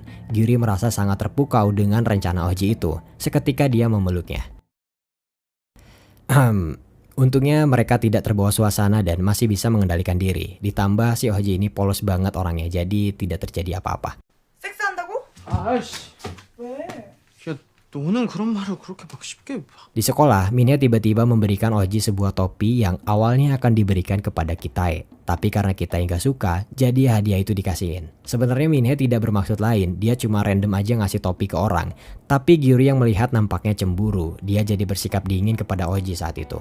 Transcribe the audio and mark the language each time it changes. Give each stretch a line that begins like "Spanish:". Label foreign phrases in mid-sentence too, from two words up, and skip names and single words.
Indonesian: Gyuri merasa sangat terpukau dengan rencana Oji itu. Seketika dia memeluknya. Untungnya mereka tidak terbawa suasana dan masih bisa mengendalikan diri. Ditambah si Oji ini polos banget orangnya, jadi tidak terjadi apa-apa.
Korean: 섹스한다고? 아이씨, 왜? 저 너는 그런 말을 그렇게 막 쉽게
Indonesian: Di sekolah, Minhe tiba-tiba memberikan Oji sebuah topi yang awalnya akan diberikan kepada Kitae. Tapi karena Kitae nggak suka, jadi hadiah itu dikasihin. Sebenarnya Minhe tidak bermaksud lain, dia cuma random aja ngasih topi ke orang. Tapi Gyuri yang melihat nampaknya cemburu, dia jadi bersikap dingin kepada Oji saat itu.